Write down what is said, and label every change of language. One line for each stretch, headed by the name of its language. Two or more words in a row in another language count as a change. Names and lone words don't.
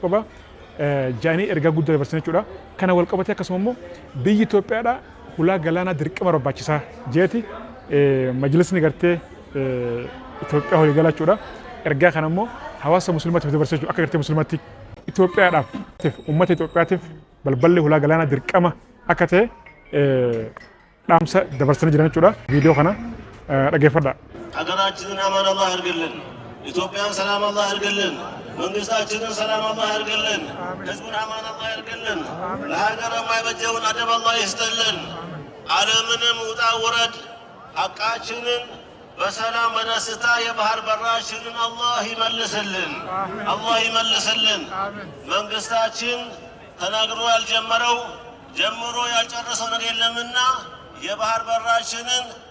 Oromo: qaba jaanii ergaa guddaa dabarsan jechuudha kana wal qabatee akkasuma immoo biyyi Itoophiyaadhaa hulaa galaanaa dirqama barbaachisaa jeeti majlisni gartee Itoophiyaa walii galaachuudha ergaa kana immoo hawaasa musliimaatiif dabarsee jechuudha akka gartee musliimaatti Itoophiyaadhaaf uummata Itoophiyaatiif balballi hulaa galaanaa dirqama akka ta'e dhaamsa dabarsanii jiran jechuudha viidiyoo kana dhageeffadhaa.
Amharic: ሀገራችንን አማን አላህ ያድርግልን። ኢትዮጵያን ሰላም አላህ ያድርግልን። መንግስታችንን ሰላም አላህ ያድርግልን። ህዝቡን አማን አላህ ያድርግልን። ለሀገር የማይበጀውን አደብ አላህ ይስጥልን። ዓለምንም ውጣ ውረድ ሐቃችንን በሰላም በደስታ የባህር በራችንን አላህ ይመልስልን። አላህ ይመልስልን። መንግስታችን ተናግሮ ያልጀመረው ጀምሮ ያልጨረሰው ነገር የለምና የባህር በራችንን